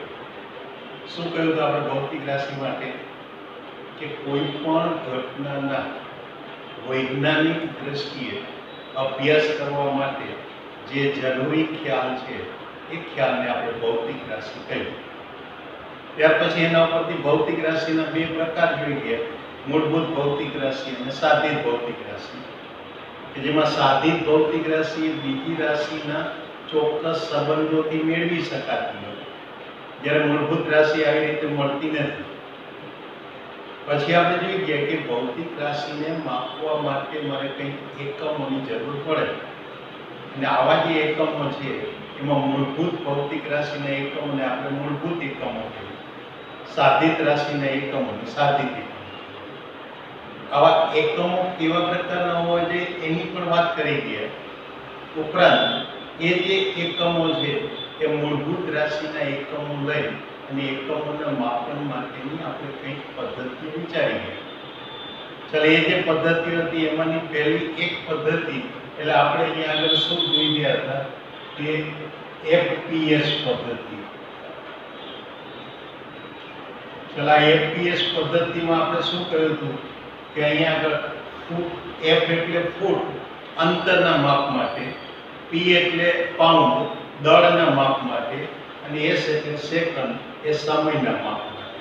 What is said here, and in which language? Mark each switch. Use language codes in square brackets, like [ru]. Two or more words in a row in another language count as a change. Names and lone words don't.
[gu] શું કહ્યું તો આપણે ભૌતિક રાશિ માટે કે કોઈપણ ઘટનાના વૈજ્ઞાનિક દૃષ્ટિએ અભ્યાસ કરવા માટે જે જરૂરી ખ્યાલ છે એ ખ્યાલ ને આપણે ભૌતિક રાશિ કહીએ। ત્યાર પછી એના ઉપરથી ભૌતિક રાશિના બે પ્રકાર જોઈ ગયા, મૂળભૂત ભૌતિક રાશિ અને સાધિત ભૌતિક રાશિ। કે જેમાં સાધિત ભૌતિક રાશિ બીજી રાશિના ચોક્કસ સંબંધોથી મેળવી શકાતી હોય, જ્યારે મૂળભૂત રાશિ આવી રીતે મળતી નથી। પછી આપણે જોઈ ગયા કે ભૌતિક રાશિને માપવા માટે મારે કંઈક એકમોની જરૂર પડે અને આવા જે એકમો છે એમાં મૂળભૂત ભૌતિક રાશિના એકમોને આપણે મૂળભૂત એકમો કહીએ, સાધિત રાશિના એકમોને સાધિત એકમો। આવા એકમો કેવા પ્રકારના હોવા જોઈએ એની પણ વાત કરી ગયા। ઉપરાંત એ જે એકમો છે એ મૂળભૂત રાશિના એકમો લઈ અને એકમોના માપન માટેની આપણે કંઈક પદ્ધતિ વિચારી ગયા। ચલો એ જે પદ્ધતિ હતી એમાંની પહેલી એક પદ્ધતિ એટલે આપણે અહીં આગળ શું જોઈ ગયા હતા કે એફપીએસ પદ્ધતિ। ચલા એફપીએસ પદ્ધતિમાં આપણે શું કહ્યું હતું કે અહીં આગળ ફૂટ એફ એટલે ફૂટ અંતરના માપ માટે, પી એટલે પાઉન્ડ દળના માપ માટે અને એસ એટલે સેકન્ડ એ સમયના માપ માટે।